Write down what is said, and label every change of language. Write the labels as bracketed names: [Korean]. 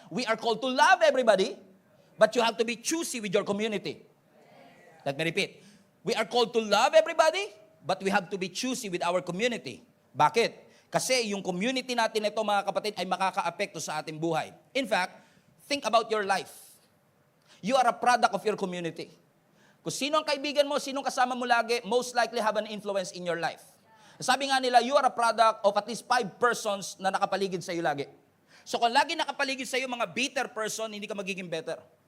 [English] We are called to love everybody, but you have to be choosy with your community. Let me repeat. We are called to love everybody, but we have to be choosy with our community. [Filipino] Bakit? Kasi yung community natin ito, mga kapatid, ay makaka-apekto sa ating buhay. [English] In fact, think about your life. You are a product of your community. [Filipino] Kung sino ang kaibigan mo, sino kasama mo lagi, [English] most likely have an influence in your life. [Filipino] Sabi nga nila, [English] you are a product of at least 5 persons [Filipino] na nakapaligid sa iyo lagi. So kung lagi nakapaligid sa iyo mga bitter person, hindi ka magiging better.